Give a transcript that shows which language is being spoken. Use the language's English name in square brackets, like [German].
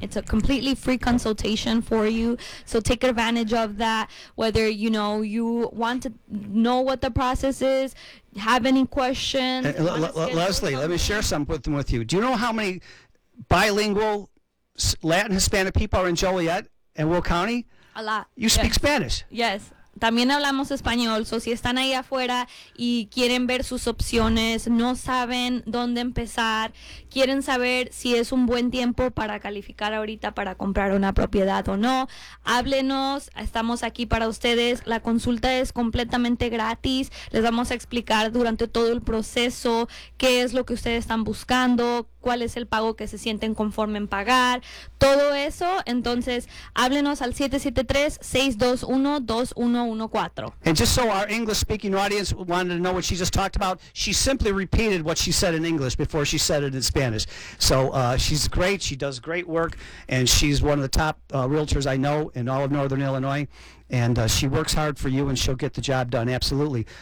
[English] It's a completely free consultation for you, so take advantage of that. Whether you know you want to know what the process is, have any questions, Leslie, let me share something with you. Do you know how many bilingual Latin Hispanic people are in Joliet and Will County? A lot. You speak Spanish? Yes. [Spanish] También hablamos español, so si están ahí afuera y quieren ver sus opciones, no saben dónde empezar, quieren saber si es un buen tiempo para calificar ahorita para comprar una propiedad o no, háblenos, estamos aquí para ustedes. La consulta es completamente gratis, les vamos a explicar durante todo el proceso qué es lo que ustedes están buscando, cuál es el pago que se sienten conforme en pagar, todo eso. Entonces, háblenos al 773-621-2114. [English] And just so our English-speaking audience wanted to know what she just talked about, she simply repeated what she said in English before she said it in Spanish. So she's great, she does great work, and she's one of the top realtors I know in all of Northern Illinois, and she works hard for you, and she'll get the job done, absolutely.